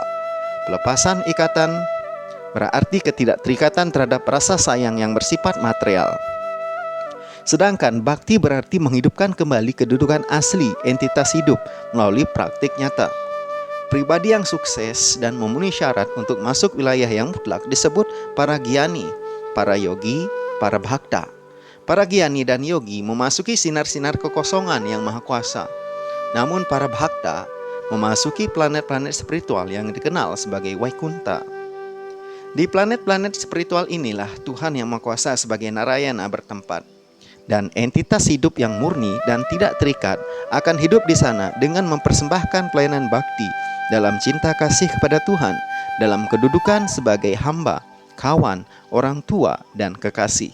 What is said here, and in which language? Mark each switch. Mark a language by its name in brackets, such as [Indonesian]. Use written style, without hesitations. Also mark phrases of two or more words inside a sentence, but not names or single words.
[Indonesian] Pelepasan ikatan berarti ketidakterikatan terhadap rasa sayang yang bersifat material. Sedangkan bakti berarti menghidupkan kembali kedudukan asli entitas hidup melalui praktik nyata. Pribadi yang sukses dan memenuhi syarat untuk masuk wilayah yang mutlak disebut para gyani, para yogi, para bhakta. Para gyani dan yogi memasuki sinar-sinar kekosongan yang maha kuasa. Namun para bhakta memasuki planet-planet spiritual yang dikenal sebagai Vaikunta. Di planet-planet spiritual inilah Tuhan yang Maha Kuasa sebagai Narayana bertempat. Dan entitas hidup yang murni dan tidak terikat akan hidup di sana dengan mempersembahkan pelayanan bakti dalam cinta kasih kepada Tuhan, dalam kedudukan sebagai hamba, kawan, orang tua, dan kekasih.